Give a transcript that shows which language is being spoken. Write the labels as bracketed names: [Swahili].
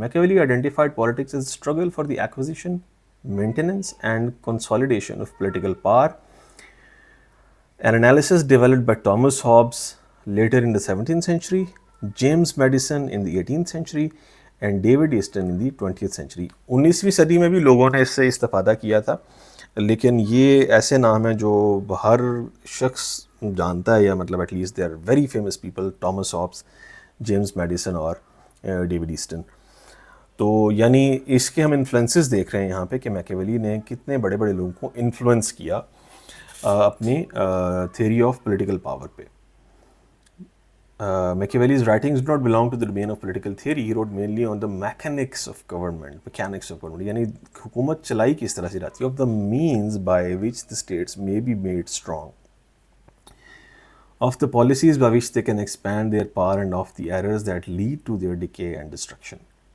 [English] Machiavelli identified politics as a struggle for the acquisition, maintenance and consolidation of political power. An analysis developed by Thomas Hobbes later in the 17th century, James Madison in the 18th century and David Easton in the 20th century. [Urdu] 19ویں صدی میں بھی لوگوں نے اس سے استفادہ کیا تھا، لیکن یہ ایسے نام ہیں جو ہر شخص جانتا ہے، یا مطلب [English] at least they are very famous people: [Urdu] Thomas Hobbes, James medicine اور ڈیوڈ ایسٹن. تو یعنی اس کے ہم انفلوئنسز دیکھ رہے ہیں یہاں پہ کہ میکیویلی نے کتنے بڑے بڑے لوگوں کو انفلوئنس کیا اپنی تھیوری آف پولیٹیکل پاور پہ. [English] Machiavelli's writings do not belong to the domain of political theory. He wrote mainly on the mechanics of government, [Urdu] یعنی حکومت چلائی کس طرح سے جاتی ہے, [English] of the means by which the states may be made strong, of the policies by which they can expand their power, and of the errors that lead to their decay and destruction.